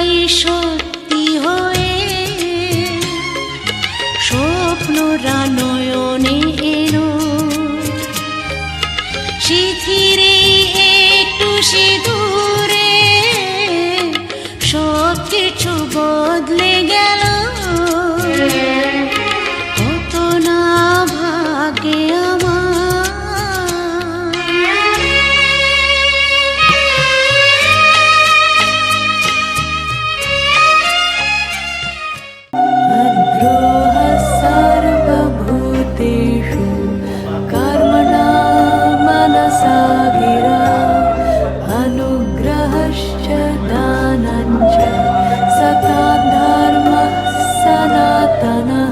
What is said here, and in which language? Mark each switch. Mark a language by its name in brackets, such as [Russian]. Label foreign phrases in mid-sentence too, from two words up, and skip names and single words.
[Bangla] সত্যি হয়ে স্বপ্নরা নয়নে এলো, শিথিরে একটু সিঁদুরে সব কিছু বদলে গেল। কত না ভাগ্যে আমার। [Sanskrit] द्रोहः सर्वभूतेषु कर्मणा मनसा गिरा, अनुग्रहश्च दानञ्च सतां धर्मः सनातनः।